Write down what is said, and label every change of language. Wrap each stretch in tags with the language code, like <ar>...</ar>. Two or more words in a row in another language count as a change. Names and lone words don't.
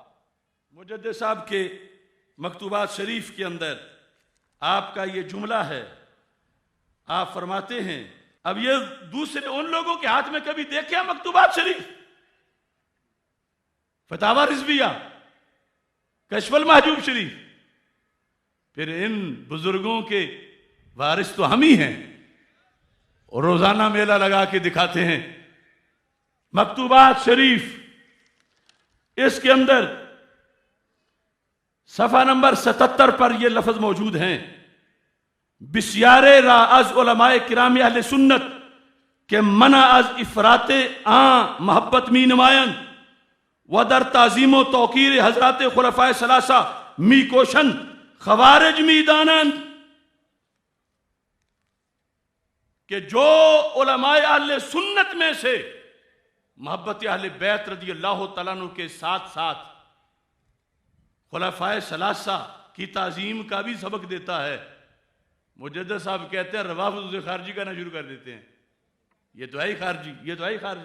<ur>مجدد صاحب کے مکتوبات شریف کے اندر آپ کا یہ جملہ ہے، آپ فرماتے ہیں، اب یہ دوسرے ان لوگوں کے ہاتھ میں کبھی دیکھیں مکتوبات شریف، فتاوی رضویہ، کشف المحجوب شریف، پھر ان بزرگوں کے وارث تو ہم ہی ہیں، اور روزانہ میلہ لگا کے دکھاتے ہیں۔ مکتوبات شریف، اس کے اندر صفحہ نمبر 77 پر یہ لفظ موجود ہیں،</ur> <fa>بسیار را از علماء کرام اہل سنت کہ منع از افراط محبت می نمائن و در تعظیم و توقیر حضرات خلفائے ثلاثہ می کوشند خوارج می دانند</fa> <ur>کہ جو علماء اہل سنت میں سے محبت اہل بیت</ur> <ar>رضی اللہ تعالیٰ عنہ</ar> <ur>کے ساتھ ساتھ خلفائے ثلاثہ کی تعظیم کا بھی سبق دیتا ہے، مجدد صاحب کہتے ہیں روافض اسے خارجی کرنا شروع کر دیتے ہیں، یہ تو ہے خارجی، یہ تو ہے خارجی۔</ur>